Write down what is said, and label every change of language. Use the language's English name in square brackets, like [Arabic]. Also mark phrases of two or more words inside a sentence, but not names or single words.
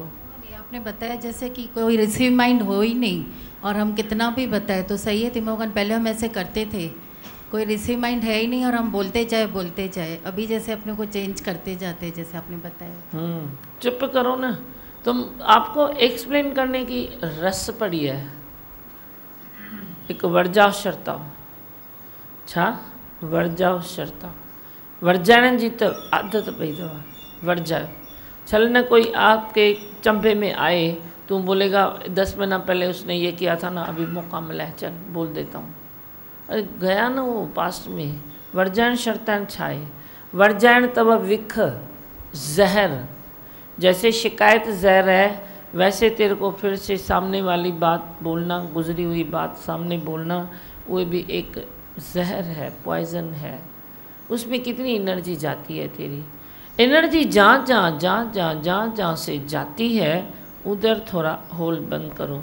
[Hindi] आपने बताया जैसे कि कोई [English] receive mind [Hindi] हो ही नहीं, और हम कितना भी बताए तो सही है तिमोगन, पहले हम ऐसे करते थे, कोई [English] receive mind [Hindi] है ही नहीं और हम बोलते जाए। अभी जैसे अपने को चेंज करते जाते, जैसे आपने बताया। चुप करो ना, तुम आपको एक्सप्लेन करने की रस पड़ी है। [Sindhi] एक वर्जाओ शर्ताओ छा वर्जाओ शर्ताओ, वर्जाइण जी तो आदत पई अथव, वर्जाओ। [Hindi] चल न कोई आपके चंबे में आए, तुम बोलेगा 10 महीना पहले उसने ये किया था ना, अभी मौका मिला है, चल बोल देता हूँ। अरे गया ना वो पास्ट में। [Sindhi] वर्जाइण शर्ताइण छा आहे? वर्जाइण तब विख ज़हर, [Hindi] जैसे शिकायत ज़हर है वैसे तेरे को फिर से सामने वाली बात बोलना, गुजरी हुई बात सामने बोलना, वो भी एक जहर है, पॉइजन है। उसमें कितनी एनर्जी जाती है तेरी। एनर्जी जहाँ से जाती है उधर थोड़ा होल बंद करो।